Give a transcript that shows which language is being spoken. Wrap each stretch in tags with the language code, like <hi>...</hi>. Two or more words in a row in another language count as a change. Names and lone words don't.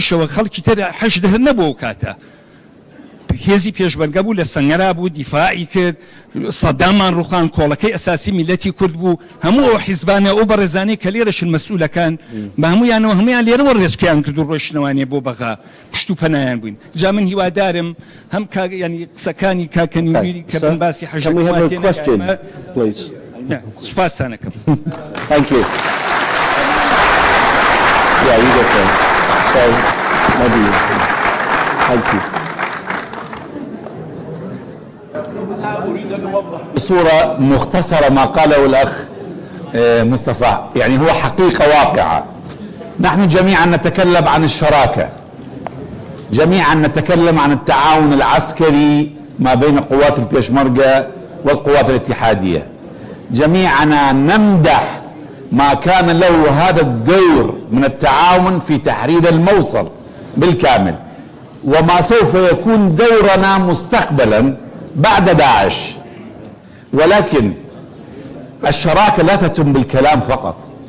<ckb>شەوە خەڵکی تر حەشد هەر نەبوو کاتە هێزی پێشمەرگە بوو لە سەنگەرا بوو دیفاعی کرد سەدامان ڕوخان کۆڵەکەی ئەساسی میلەتی کورد بوو هەموو ئەو حیزبانە ئەو بەڕێزانەی کە لێرەشن مەسئولەکان بە هەمویانەوە هەمویان لێرەوە ڕێچکیان کرد و ڕۆیشتنەوانێ بۆ بەغا پشت و پەنایان بووین جا من هیوادارم هەم ینی قسەکانی کاکەنی ویری کە بن باسی حەشد سوپاسانەکەم</ckb> <en>Thank you. Yeah, you get there. So, maybe. Thank you.</en> <ar>بصورة مختصرة ما قاله الأخ مصطفى يعني هو حقيقة واقعة نحن جميعا نتكلم عن الشراكة جميعا نتكلم عن التعاون العسكري ما بين قوات البيشمركة والقوات الاتحادية جميعنا نمدح ما كان له هذا الدور من التعاون في تحرير الموصل بالكامل وما سوف يكون دورنا مستقبلا بعد داعش ولكن الشراكة لا تتم بالكلام فقط</ar>